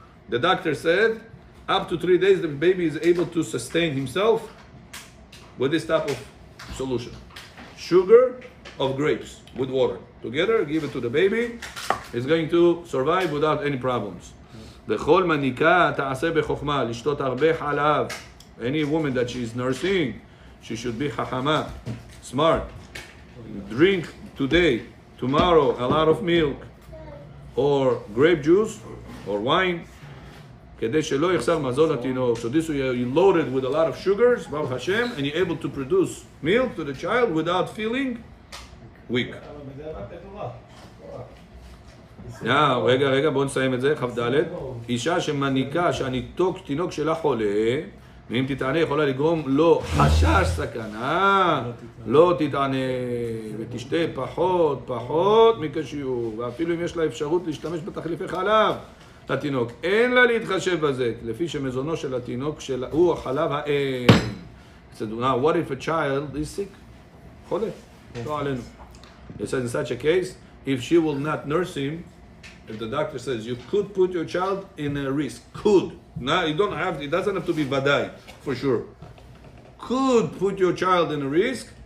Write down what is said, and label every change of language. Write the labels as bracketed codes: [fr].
[en] The doctor said, up to 3 days the baby is able to sustain himself with this type of solution. Sugar of grapes with water. Together, give it to the baby. He's going to survive without any problems. [he] בכל מניקה תעשה בחוכמה, לשתות הרבה חלב. [en] Any woman that she's nursing, she should be חכמה, smart. Drink today, tomorrow, a lot of milk, or grape juice, or wine. [he] כדי שלא יחסר מזון לתינוק. [en] So this way you're loaded with a lot of sugars, Baruch Hashem, and you're able to produce milk to the child without feeling weak. [he] רגע, בואו נסיים את זה, כ"ד. אישה שמניקה שהתינוק שלה חולה, ואם תתענה יכולה לגרום לו חשש סכנה, לא תתענה ותשתה פחות מקשיור, ואפילו אם יש לה אפשרות להשתמש בתחליפי חלב לתינוק, אין לה להתחשב בזה, לפי שמזונו של התינוק הוא החלב האם. [en] So now what if a child is sick? [he] חולה, לא עלינו. [en] It says in such a case, if she will not nurse him, if the doctor says you could put your child in a risk, could. Now you don't have. It doesn't have to be vadai for sure. Could put your child in a risk.